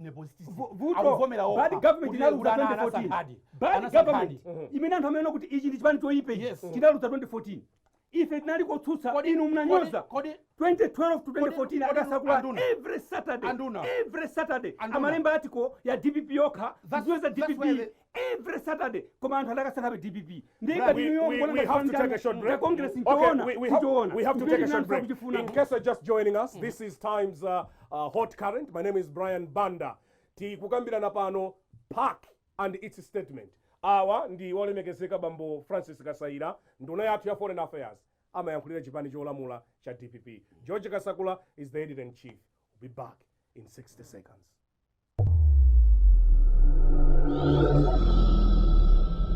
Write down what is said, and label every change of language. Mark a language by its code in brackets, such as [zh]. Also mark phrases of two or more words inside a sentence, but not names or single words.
[en] Bad government [ny] inaluza 2014. [en] Bad government. [ny] Imene anthu amene kuti ichi ndi chipani choyipe chinaluza 2014. Ife tinali kotsutsa inu mnanyoza 2012 to 2014 akasakula [en] every Saturday [ny] amalemba article ya DPP yokha ziweza DPP [en] every Saturday [ny] koma anthu adakasankhabe DPP [en] we have to take a short break. We have to take a short break. In case you're just joining us, this is Times Hot Current. My name is Brian Banda. [ny] Tikukambirana pano [en] PAC and its statement. [ny] Awa ndi wolemekezeka bambo Francis Kasaila nduna yathu ya [en] foreign affairs [ny] amayankhulira chipani cholamula cha DPP. [en] George Kasakula is the editor-in-chief. We'll be back in 60 seconds.